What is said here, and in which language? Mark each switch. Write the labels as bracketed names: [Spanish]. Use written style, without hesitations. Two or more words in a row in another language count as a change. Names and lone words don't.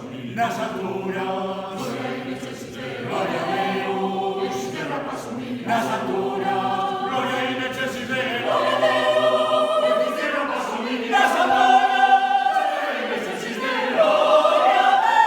[Portuguese] nas alturas, gloria a Deus, terra paz unida, nas alturas, [Latin] gloria in excelsis Deo, [Portuguese] gloria a Deus, terra paz unida, nas alturas, [Latin] gloria in excelsis Deo, [Portuguese] gloria a